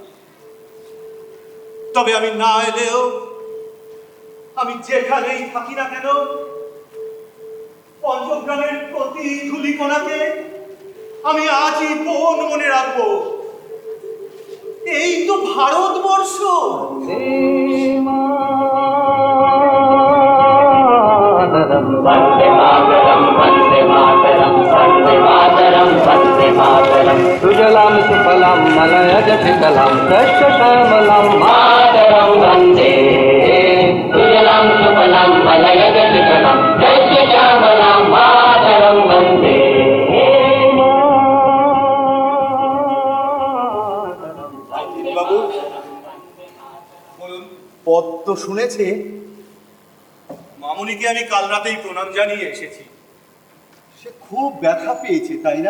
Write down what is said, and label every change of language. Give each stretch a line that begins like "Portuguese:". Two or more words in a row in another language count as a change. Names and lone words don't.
Bangla: তবে আমি না এলেও, আমি যেখানেই থাকি না কেন, পঞ্চগ্রামের প্রতি ধূলিকণাকে আমি আজীবন মনে রাখবো। এই তো ভারতবর্ষ।
Sanskrit: वन्दे मातरम् वन्दे मातरम् वन्दे मातरम् वन्दे मातरम् सुजलां सुफलां मलयज शीतलां सस्यश्यामलां मातरम् वन्दे सुजलां सुफलां मलयज शीतलां सस्यश्यामलां मातरम् वन्दे
Bangla: বাবু বলুন। পদ্ম শুনেছে? মামুনিকে আমি কাল রাতেই প্রণাম জানিয়ে এসেছি। সে খুব ব্যথা পেয়েছে, তাই না?